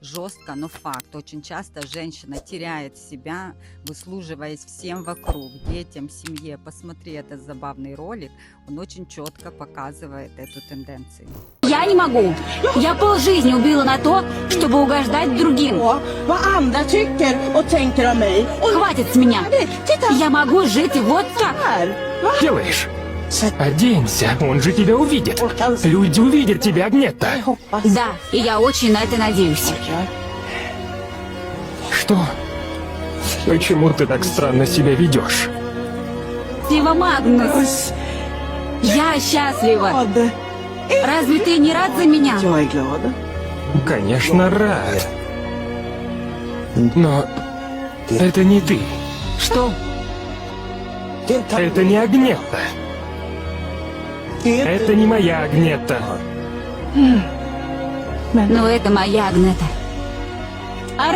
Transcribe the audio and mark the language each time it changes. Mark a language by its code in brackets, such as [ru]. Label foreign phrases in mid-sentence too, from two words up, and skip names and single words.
[ru] жестко, но факт. Очень часто женщина теряет себя, выслуживаясь всем вокруг, детям, семье. Посмотри этот забавный ролик, он очень четко показывает эту тенденцию. Я не могу. Я полжизни убила на то, чтобы угождать другим. [sv] Vad andra tycker och tänker om mig. Och [ru] Хватит с меня. [sv] titta [ru] Я могу жить вот так. [sv] här. Va? [ru] Делаешь? Оденься, он же тебя увидит. Люди увидят тебя, Агнетта. [sv] Jag hoppas. [ru] Да, и я очень на это надеюсь. Что? Почему ты так странно себя ведешь? Спасибо, Магнус. Я счастлива. [sv] Glad. [ru] Разве ты не рад за меня? [sv] Jag är glad. [ru] Конечно, рад. Но это не ты. Что? Это не Агнетта. Это не моя Агнетта. Но это моя Агнета.